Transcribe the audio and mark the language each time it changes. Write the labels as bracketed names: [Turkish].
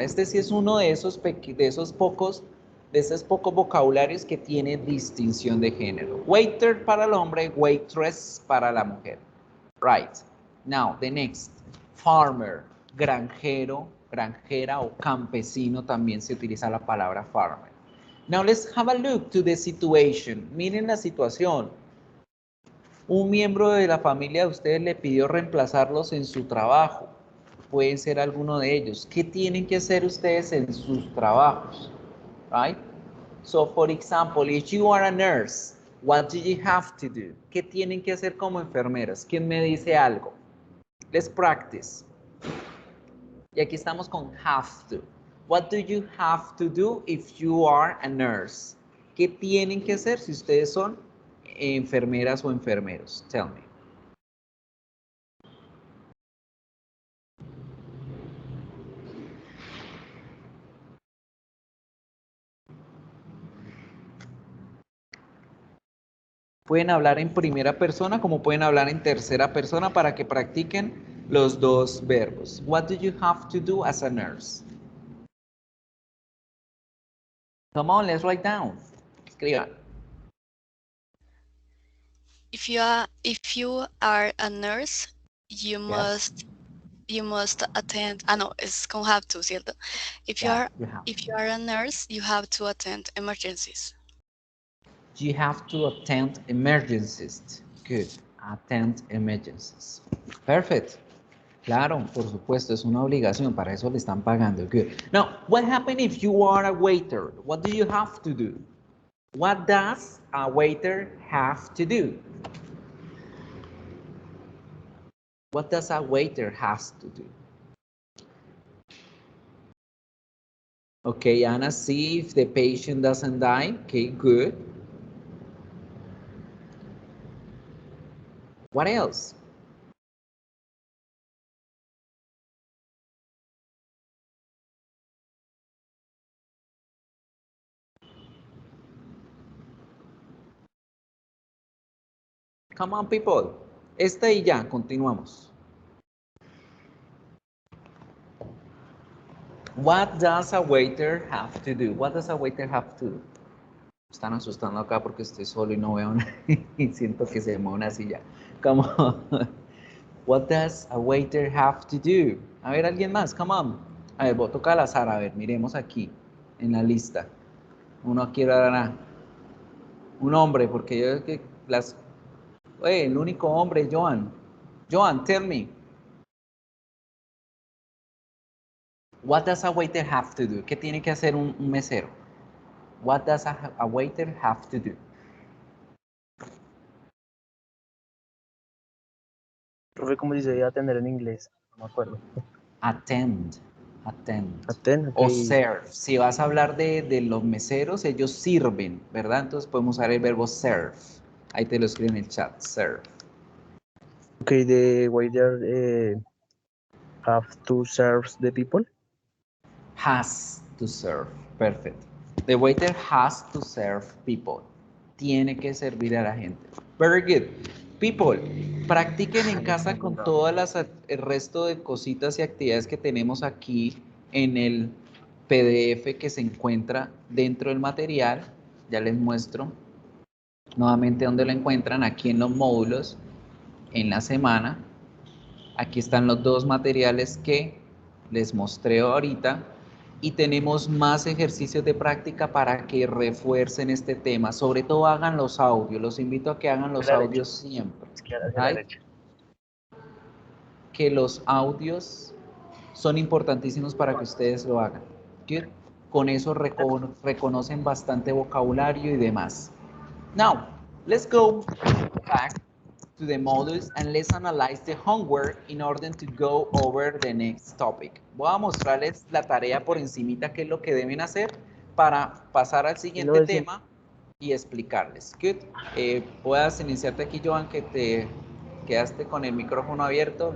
[Spanish] Este sí es uno de esos pocos vocabularios que tiene distinción de género. Waiter para el hombre, waitress para la mujer. [English] Right. Now, the next. [Spanish] Farmer, granjero, granjera o campesino, también se utiliza la palabra farmer. [English] Now, let's have a look to the situation. [Spanish] Miren la situación. Un miembro de la familia de ustedes le pidió reemplazarlos en su trabajo. Pueden ser alguno de ellos. ¿Qué tienen que hacer ustedes en sus trabajos? [English] Right? So, for example, if you are a nurse, what do you have to do? [Spanish] ¿Qué tienen que hacer como enfermeras? ¿Quién me dice algo? [English] Let's practice. [Spanish] Y aquí estamos con have to. [English] What do you have to do if you are a nurse? [Spanish] ¿Qué tienen que hacer si ustedes son enfermeras o enfermeros? [English] Tell me. [Spanish] Pueden hablar en primera persona como pueden hablar en tercera persona para que practiquen los dos verbos. [English] What do you have to do as a nurse? Come on, let's write down. [Spanish] Escriban. [English] If you are a nurse, you must attend. [Spanish] No, es con have to, ¿cierto? [English] If you are a nurse, you have to attend emergencies. You have to attend emergencies. Good. Attend emergencies. Perfect. [Spanish] Claro, por supuesto, es una obligación. Para eso le están pagando. [English] Good. Now, what happens if you are a waiter? What do you have to do? What does a waiter have to do? What does a waiter has to do? Okay, Anna, see if the patient doesn't die. Okay, good. What else? Come on, people. [Spanish] Esta y ya, continuamos. [English] What does a waiter have to do? What does a waiter have to do? [Spanish] Están asustando acá porque estoy solo y no veo nada y siento que se mueve una silla. [English] Come on. What does a waiter have to do? [Spanish] A ver, alguien más, [English] come on. [Spanish] A ver, voy a tocar al azar, a ver, miremos aquí en la lista. Uno aquí era un hombre, porque yo que las... Oye, el único hombre, Joan. Joan, [English] tell me. What does a waiter have to do? [Spanish] ¿Qué tiene que hacer un mesero? [English] What does a waiter have to do? [Spanish] Profe, ¿cómo dice atender en inglés? No me acuerdo. [English] Attend. Attend. Attend, [Spanish] O [English] okay. serve. [Spanish] Si vas a hablar de los meseros, ellos sirven, ¿verdad? Entonces podemos usar el verbo serve. Ahí te lo escribo en el chat, serve. [English] Okay, the waiter have to serve the people. Has to serve. Perfect. The waiter has to serve people. [Spanish] Tiene que servir a la gente. [English] Very good. [Spanish] People, practiquen en casa con todas el resto de cositas y actividades que tenemos aquí en el PDF que se encuentra dentro del material. Ya les muestro nuevamente dónde lo encuentran, aquí en los módulos, en la semana. Aquí están los dos materiales que les mostré ahorita. Y tenemos más ejercicios de práctica para que refuercen este tema. Sobre todo hagan los audios. Los invito a que hagan los audios siempre. Que los audios son importantísimos para que ustedes lo hagan. [English] Good. [Spanish] Con eso reconocen bastante vocabulario y demás. [English] Now, let's go back to the modules and let's analyze the homework in order to go over the next topic. [Spanish] Voy a mostrarles la tarea por encimita, qué es lo que deben hacer para pasar al siguiente tema y explicarles. [English] Good. [Spanish] Puedas iniciarte aquí, Joan, que te quedaste con el micrófono abierto.